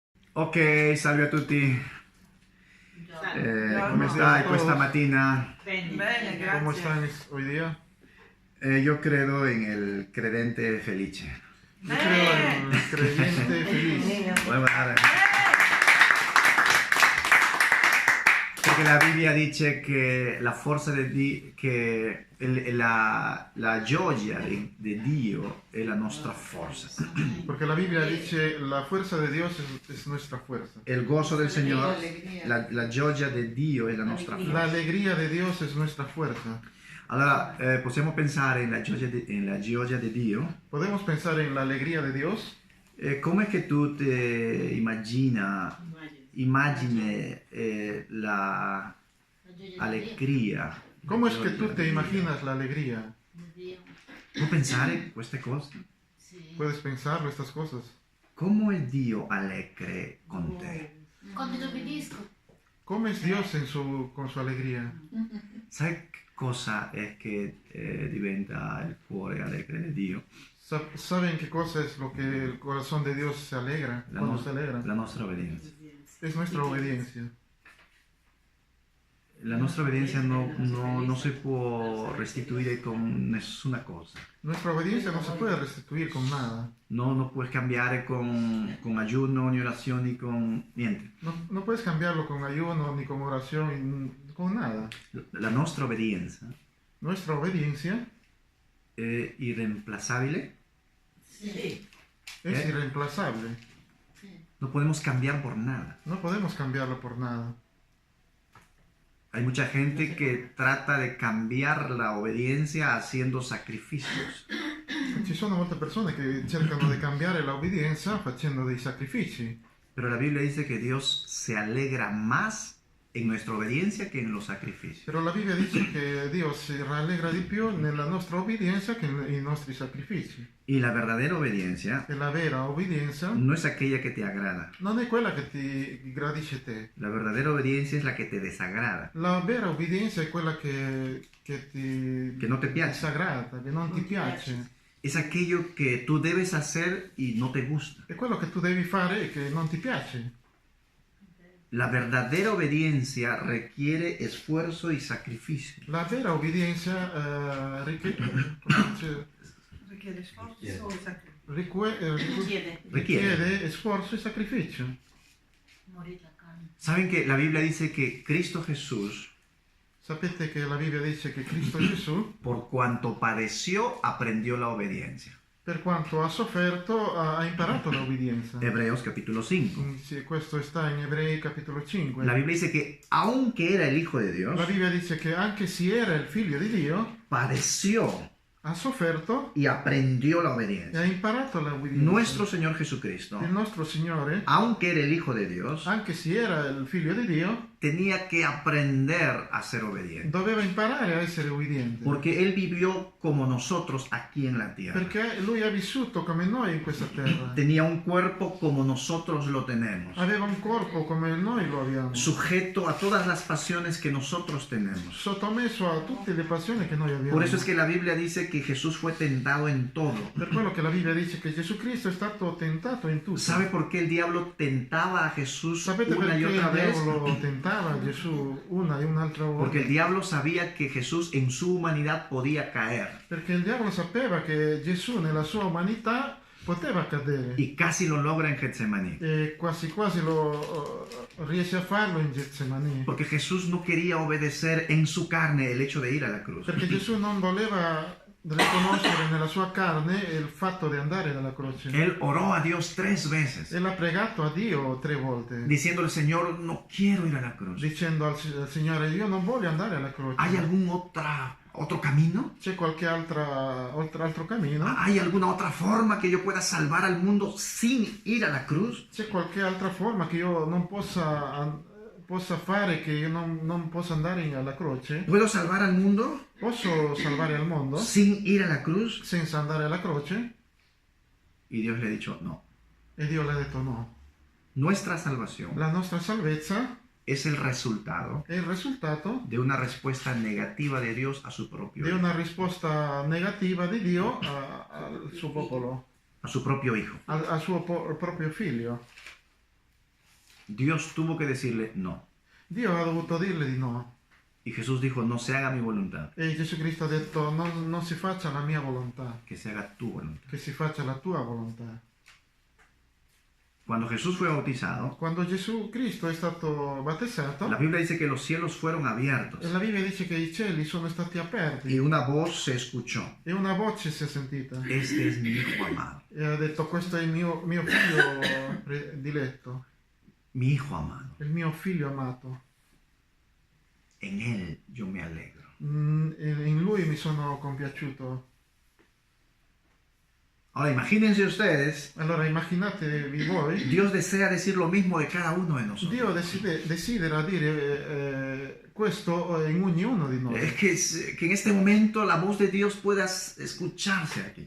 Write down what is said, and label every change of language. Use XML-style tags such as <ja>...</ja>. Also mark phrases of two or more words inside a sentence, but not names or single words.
<it>Ok, salve a tutti. Come stai questa mattina? Bene, grazie.</it> <es>¿Cómo están hoy día?</es> <it>Io credo in el credente felice.</it> <es>Yo creo en el creyente feliz. Podemos dar-</es> <it>Perché la Bibbia dice che la forza che la gioia di Dio è la nostra forza.</it> <es>Porque la Biblia dice, la fuerza de Dios es nuestra fuerza.</es> <it>Il gozo del Signore, la gioia di Dio è la nostra forza.</it> <es>La alegría de Dios es nuestra fuerza.</es> <it>Allora, possiamo pensare nella gioia di Dio.</it> <es>Podemos pensar en la alegría de Dios.</es> <it>Come che tu ti immagini la alegria?</it> <es>¿Cómo es que tú te imaginas la alegría?</es> <it>Puoi pensare queste cose?</it> <es>¿Puedes pensarlo, estas cosas?</es> <it>Come è Dio allegre con te? Quando ti obbedisco.</it> <es>¿Cómo es Dios con su alegría?</es> <it>Sai che cosa è che diventa il cuore allegre di Dio?</it> <es>¿Saben qué cosa es lo que el corazón de Dios se alegra? Cuando se alegra.</es> <it>La nostra obbedienza.</it> <es>Es nuestra obediencia.</es> <it>La nostra obbedienza non si può restituire con nessuna cosa.</it> <es>Nuestra obediencia no se puede restituir con nada.</es> <it>No puoi cambiare con</it> <es>ayuno, ni</es> <it>orazioni, con niente.</it> <es>No puedes cambiarlo con ayuno, ni con oración, ni con nada.</es> <it>La nostra obbedienza</it> <es>Nuestra obediencia</es> <it>è irreemplazabile. Sì.</it> <es>es irreemplazable. No podemos cambiar por nada. No podemos cambiarlo por nada. Hay mucha gente que trata de cambiar la obediencia haciendo sacrificios.</es> <it>Ci sono molte persone che cercano di cambiare la obbedienza facendo dei sacrifici.</it> <es>Pero la Biblia dice que Dios se alegra más en nuestra obediencia que en los sacrificios.</es> <it>Però la Bibbia dice che Dio si rallegra di più nella nostra obbedienza che nei nostri sacrifici.</it> <es>Y la verdadera obediencia</es> <it>E la vera obbedienza</it> <es>no es aquella que te agrada.</es> <it>non è quella che ti gradisce te.</it> <es>La verdadera obediencia es la que te desagrada.</es> <it>La vera obbedienza è quella che</it> <es>no te piace.</es> <it>disagrada, che non ti piace.</it> <es>Es aquello que tú debes hacer y no te gusta.</es> <it>È quello che tu devi fare e che non ti piace.</it> <es>La verdadera obediencia requiere esfuerzo y sacrificio.</es> <it>La vera obbedienza Richiede sforzo e sacrificio. richiede sforzo e sacrificio. Morire la carne.</it> <es>Saben que la Biblia dice que Cristo Jesús,</es> <it>Sapete che la Bibbia dice che Cristo Gesù,</it> <es>por cuanto padeció, aprendió la obediencia.</es> <it>per quanto ha sofferto, ha imparato l'obbedienza.</it> <es>Hebreos capítulo 5.</es> <it>Sì, questo sta in Ebrei capitolo 5.</it> <es>La Biblia dice que aunque era el Hijo de Dios,</es> <it>La Bibbia dice che anche se era il figlio di Dio,</it> <es>padeció</es> <it>ha sofferto</it> <es>y aprendió la</es> <it>e</it> <es>obediencia.</es> <it>ha imparato l'obbedienza.</it> <es>Nuestro Señor Jesucristo,</es> <it>Il nostro Signore,</it> <es>aunque era el Hijo de Dios,</es> <it>anche se era il figlio di Dio,</it> <es>tenía que aprender a ser obediente.</es> <it>doveva imparare a essere obbediente.</it> <es>Porque Él vivió como nosotros aquí en la tierra.</es> <it>Perché lui ha vissuto come noi in questa terra.</it> <es>Tenía un cuerpo como nosotros lo tenemos,</es> <it>Aveva un corpo come noi lo abbiamo.</it> <es>sujeto a todas las pasiones que nosotros tenemos.</es> <it>Sottomesso a tutte le passioni che noi abbiamo.</it> <es>Por eso es que la Biblia dice que Jesús fue tentado en todo.</es> <it>Per quello che la Bibbia dice che Gesù Cristo è stato tentato in tutto.</it> <es>¿Sabe por qué el diablo tentaba a Jesús</es> <it>Sapete</it> <es>una y</es> <it>perché</it> <es>otra</es> <it>il</it> <es>vez?</es> <it>diavolo tentava Gesù una e un'altra volta?</it> <es>Porque el diablo sabía que Jesús en su humanidad podía caer</es> <it>Perché il diavolo sapeva che Gesù nella sua umanità poteva cadere.</it> <es>y casi lo logra en Getsemaní.</es> <it>E quasi quasi lo riesce a farlo in Getsemani.</it> <es>Porque Jesús no quería obedecer en su carne el hecho de ir a la cruz.</es> <it>Perché Gesù non voleva riconoscere nella sua carne il fatto di andare alla croce.</it> <es>Él oró a Dios 3 veces,</es> <it>E l'ha pregato a Dio 3 volte,</it> <es>diciéndole, Señor, no quiero ir a la cruz.</es> <it>dicendo al Signore: io non voglio andare alla croce.</it> <es>¿Hay algún otro camino?</es> <it>C'è qualche altro cammino?</it> <es>¿Hay alguna otra forma que yo pueda salvar al mundo sin ir a la cruz?</es> <it>C'è qualche altra forma che io non possa fare, che io non possa andare alla croce?</it> <es>¿Puedo salvar al mundo</es> <it>Posso salvare al mondo</it> <es>sin ir a la cruz?</es> <it>senza andare alla croce?</it> <es>Y Dios le ha dicho, no.</es> <it>E Dio le ha detto no.</it> <es>Nuestra salvación</es> <it>La nostra salvezza</it> <es>es el resultado</es> <it>è il risultato</it> <es>de una respuesta negativa de Dios a su propio</es> <it>di</it> <es>hijo.</es> <it>una risposta negativa di Dio al suo popolo,</it> <es>A su propio hijo.</es> <it>al suo proprio figlio.</it> <es>Dios tuvo que decirle no.</es> <it>Dio ha dovuto dirle di no.</it> <es>Y Jesús dijo, no se haga mi voluntad,</es> <it>E Gesù Cristo ha detto non si faccia la mia volontà,</it> <es>que se haga tu voluntad.</es> <it>che si faccia la tua volontà.</it> <es>Cuando Jesús fue bautizado,</es> <it>Quando Gesù Cristo è stato battezzato,</it> <es>la Biblia dice que los cielos fueron abiertos</es> <it>la Bibbia dice che i cieli sono stati aperti</it> <es>y una voz se escuchó.</es> <it>e una voce si è sentita</it> <es>Este es mi hijo amado,</es> <it>e ha detto questo è il mio figlio diletto,</it> <es>mi hijo amado.</es> <it>il mio figlio amato.</it> <es>En él yo me alegro.</es> <it>In lui mi sono compiaciuto.</it> <es>Ahora imagínense ustedes,</es> <it>Allora immaginatevi voi,</it> <es>Dios desea decir lo mismo de cada uno de nosotros.</es> <it>Dio desidera dire questo in ognuno di noi.</it> <es>Es que en este momento la voz de Dios pueda escucharse aquí.</es>